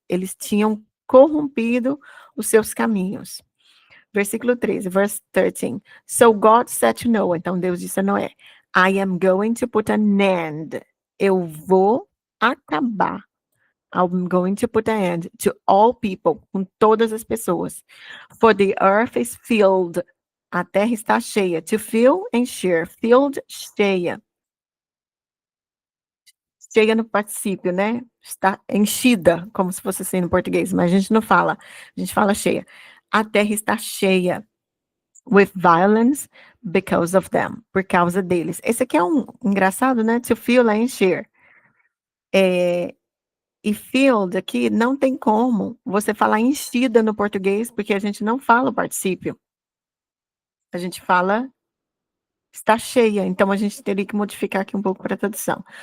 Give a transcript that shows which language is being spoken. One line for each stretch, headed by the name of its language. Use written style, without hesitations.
Portuguese: Eles tinham corrompido os seus caminhos. Versículo 13,
English: verse 13. So God said to Noah,
Portuguese: então Deus disse a Noé,
English: I am going to put an end.
Portuguese: Eu vou acabar.
English: I'm going to put an end to all people,
Portuguese: com todas as pessoas.
English: For the earth is filled.
Portuguese: A terra está cheia.
English: To fill, encher. Filled, cheia.
Portuguese: Cheia no particípio, né? Está enchida, como se fosse assim no português, mas a gente não fala. A gente fala cheia. A terra está cheia.
English: With violence because of them.
Portuguese: Por causa deles. Esse aqui é engraçado, né? To fill é encher. E filled aqui não tem como você falar enchida no português, porque a gente não fala o particípio. A gente fala está cheia, então a gente teria que modificar aqui um pouco para a tradução.